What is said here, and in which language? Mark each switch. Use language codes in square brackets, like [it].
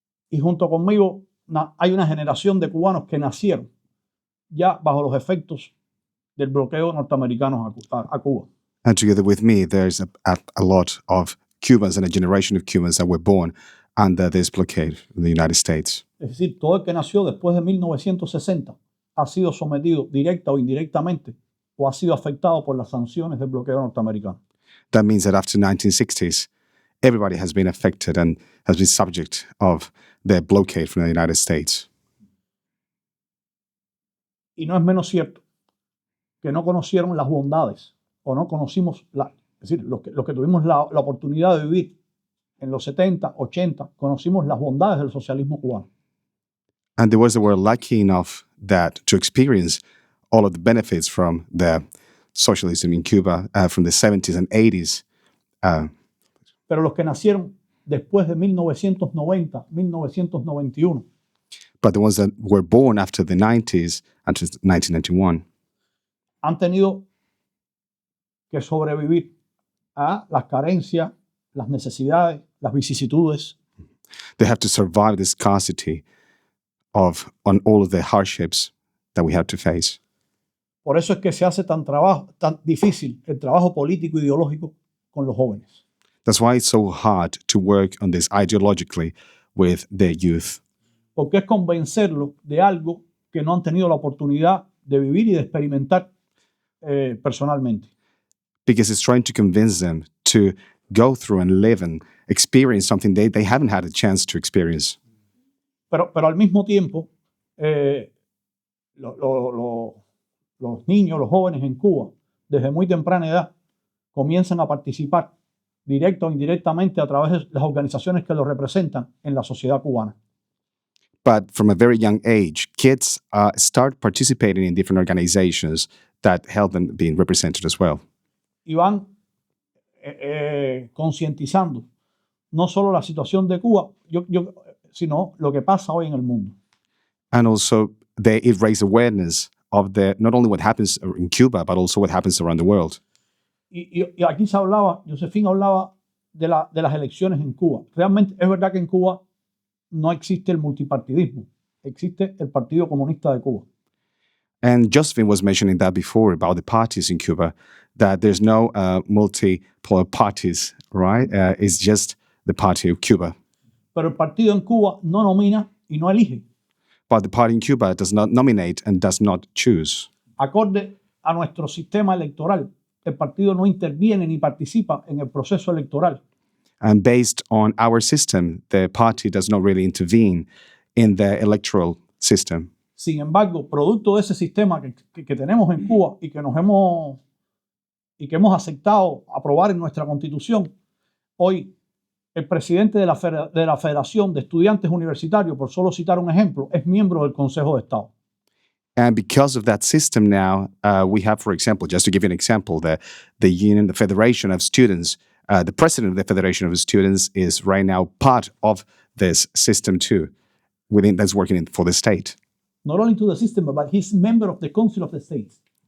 [es] y junto conmigo hay una generación de cubanos que nacieron ya bajo los efectos del bloqueo norteamericano a Cuba. [en] and together with me, there's a lot of Cubans and a generation of Cubans that were born under this blockade in the United States. [es] Es decir, todo el que nació después de 1960 ha sido sometido directa o indirectamente o ha sido afectado por las sanciones del bloqueo norteamericano. [en] That means that after 1960s, everybody has been affected and has been subject of the blockade from the United States. [es] Y no es menos cierto que no conocieron las bondades o no conocimos, es decir, los que tuvimos la oportunidad de vivir en los 70, 80, conocimos las bondades del socialismo cubano. [en] And there was that were lucky enough that to experience all of the benefits from the socialism in Cuba from the 70s and 80s. [es] Pero los que nacieron después de 1990, 1991, [en] But the ones that were born after the 90s, until 1991, [es] han tenido que sobrevivir a las carencias, las necesidades, las vicisitudes, [en] they have to survive the scarcity on all of the hardships that we have to face. [es] Por eso es que se hace tan difícil el trabajo político e ideológico con los jóvenes. [en] That's why it's so hard to work on this ideologically with the youth. [es] Porque es convencerlos de algo que no han tenido la oportunidad de vivir y de experimentar personalmente. [en] Because it's trying to convince them to go through and live and experience something they haven't had a chance to experience. [es] Pero al mismo tiempo, los niños, los jóvenes en Cuba, desde muy temprana edad, comienzan a participar directa o indirectamente a través de las organizaciones que los representan en la sociedad cubana. [en] But from a very young age, kids start participating in different organizations that help them being represented as well. [es] Y van concientizando no solo la situación de Cuba, sino lo que pasa hoy en el mundo. [en] And also, it raises awareness of not only what happens in Cuba, but also what happens around the world. [es] Y aquí Josephine hablaba de las elecciones en Cuba. Realmente es verdad que en Cuba no existe el multipartidismo, existe el Partido Comunista de Cuba. [en] And Josephine was mentioning that before about the parties in Cuba, that there's no multipolar parties, right? It's just the party of Cuba. [es] Pero el partido en Cuba no nomina y no elige. [en] But the party in Cuba does not nominate and does not choose. [es] Acorde a nuestro sistema electoral, el partido no interviene ni participa en el proceso electoral. [en] And based on our system, the party does not really intervene in the electoral system. [es] Sin embargo, producto de ese sistema que tenemos en Cuba y que hemos aceptado aprobar en nuestra Constitución, hoy el presidente de la Federación de Estudiantes Universitarios, por solo citar un ejemplo, es miembro del Consejo de Estado. [en] And because of that system now, we have, for example, just to give you an example, the union, the Federation of Students, the president of the Federation of Students is right now part of this system too, that's working for the state. Not only to the system, but he's member of the Council of the States.